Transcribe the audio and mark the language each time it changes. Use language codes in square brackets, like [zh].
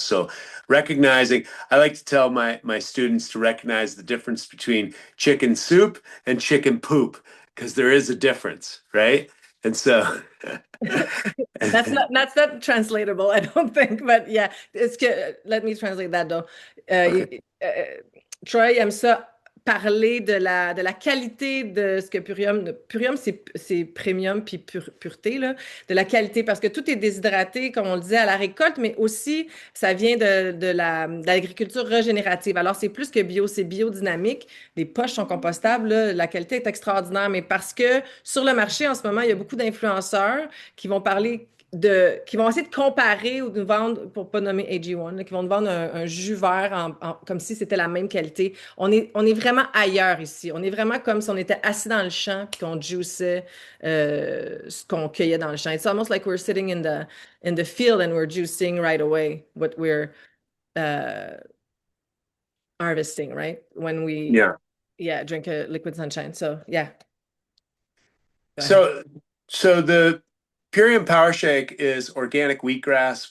[en] So I like to tell my students to recognize the difference between chicken soup and chicken poop because there is a difference, right? And so That's not translatable, I don't think, but yeah, let me translate that though. okay. [fr] Troy aime ça parler de la qualité de ce que Purium, c'est premium puis pureté, là, de la qualité, parce que tout est déshydraté, comme on le disait, à la récolte, mais aussi, ça vient de l'agriculture régénérative. Alors, c'est plus que bio, c'est biodynamique. Les poches sont compostables, là, la qualité est extraordinaire, mais parce que sur le marché, en ce moment, il y a beaucoup d'influenceurs qui vont parler qui vont essayer de comparer ou de nous vendre, pour pas nommer AG1, là, qui vont nous vendre un jus vert comme si c'était la même qualité. On est vraiment ailleurs ici. On est vraiment comme si on était assis dans le champ puis qu'on juiçait ce qu'on cueillait dans le champ. [en] It's almost like we're sitting in the field and we're juicing right away what we're uh, harvesting, right? When we, Yeah. yeah, drink a liquid sunshine. So, yeah, go ahead. So the Purium Power Shake is organic wheatgrass.